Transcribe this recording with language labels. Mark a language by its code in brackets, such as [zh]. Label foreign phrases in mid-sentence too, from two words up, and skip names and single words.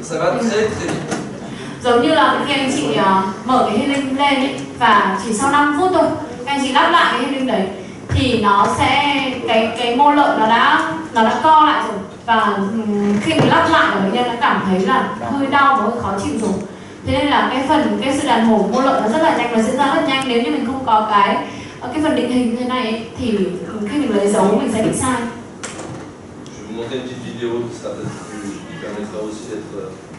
[fr] Ça va très très vite. [vi] Giống như là khi anh chị mở cái healing lên ấy, và chỉ sau 5 phút thôi, anh chị lắp lại cái healing đấy thì nó sẽ cái mô lợn nó đã co lại rồi, và khi mình lắp lại là bệnh nhân đã cảm thấy là hơi đau và hơi khó chịu rồi. Thế nên là cái sự đàn hồi của mô lợn nó rất là nhanh, nó diễn ra rất nhanh. Nếu như mình không có cái phần định hình như thế này ấy, thì khi mình lấy dấu mình sẽ bị sai. [fr] Je vais vous montrer une petite vidéo qui permettra aussi d'être.